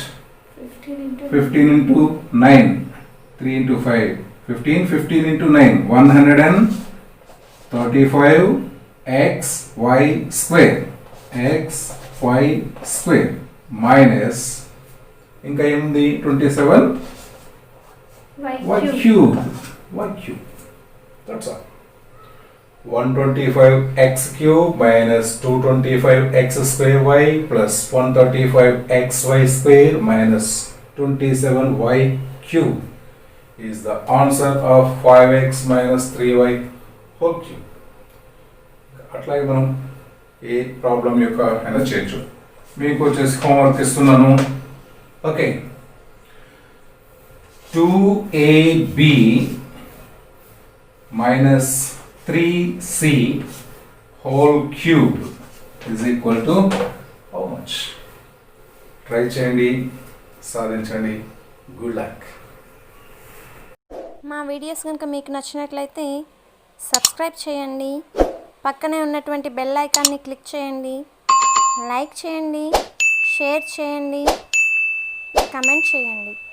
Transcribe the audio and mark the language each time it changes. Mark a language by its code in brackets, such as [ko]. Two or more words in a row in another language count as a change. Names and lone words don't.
[en] 15 into 9. 3 into 5. 15. 15 into 9. 135 x y square. x y square minus [te] ఇంకా ఏముంది [en] 27 y cube. Y cube. That's all. 125 x cube minus 225 x square y plus 135 x y square minus 27 y cube is the answer of 5x minus 3y whole cube. [te] అట్లాగే మనం ఏ ప్రాబ్లం యొక్క అయినా చేయొచ్చు. మీకు వచ్చేసి హోంవర్క్ ఇస్తున్నాను. ఓకే, [en] 2ab minus 3c whole cube is equal to how much? [te] ట్రై చేయండి, సాధించండి. [en] good luck. [te] మా వీడియోస్ కనుక మీకు నచ్చినట్లయితే సబ్స్క్రైబ్ చేయండి, పక్కనే ఉన్నటువంటి [en] bell icon [te] క్లిక్ చేయండి, లైక్ చేయండి, షేర్ చేయండి, కమెంట్ చేయండి.